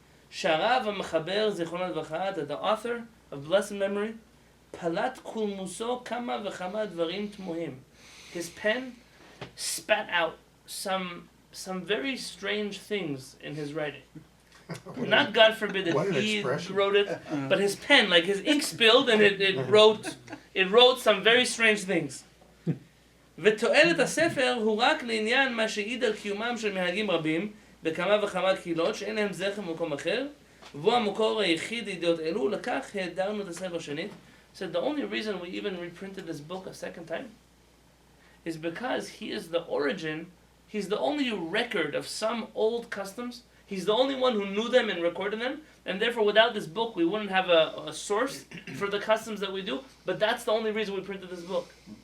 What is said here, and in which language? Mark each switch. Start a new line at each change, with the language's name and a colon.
Hebrew: Sharav HaMechaber Zichrono Livracha,
English: that the author of blessed memory,
Hebrew: Palat Kulmuso Kama V'chama Dvarim Tmuhim.
English: His pen spat out some very strange things in his writing. Not God forbid that he wrote it, but his pen, like his ink spilled and it wrote some very strange things.
Hebrew: ותועלת הספר הוא רק לעניין מה שהעיד על קיומם של מנהגים רבים בכמה וכמה קהילות שאין להם זכר במקום אחר, והוא המקור היחיד לידיעות אלו, לכך העדרנו את הספר שנית.
English: So the only reason we even reprinted this book a second time is because he is the origin, he's the only record of some old customs. He's the only one who knew them and recorded them, and therefore without this book we wouldn't have a source for the customs that we do, but that's the only reason we printed this book.